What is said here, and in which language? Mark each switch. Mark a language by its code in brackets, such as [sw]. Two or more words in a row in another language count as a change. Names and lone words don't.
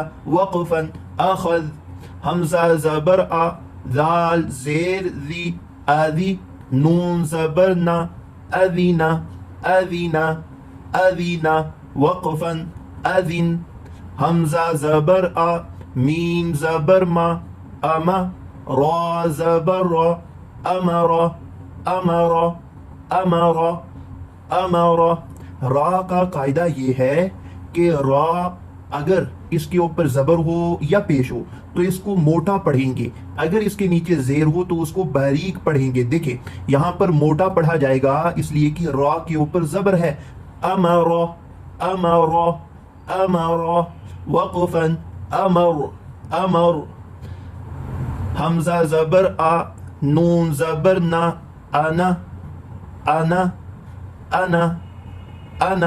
[ur] وقفاً آخذ. ہمزہ زبر آ، ذال زیر ذی، آذی. نون زبر نا، آذینا آذینا آذینا. وقفاً آذن۔ ہمزہ زبر آ, میم زبر ما اما را زبر را امر امر امر امر را کا قاعدہ یہ ہے کہ را اگر اس کے اوپر زبر ہو یا پیش ہو تو اس کو موٹا پڑھیں گے، اگر اس کے نیچے زیر ہو تو اس کو باریک پڑھیں گے۔ دیکھیں یہاں پر موٹا پڑھا جائے گا اس لیے کہ را کے اوپر زبر ہے۔ امر امر امر وقفا امر امر حمزہ زبر آ نون زبر نا انا انا انا انا۔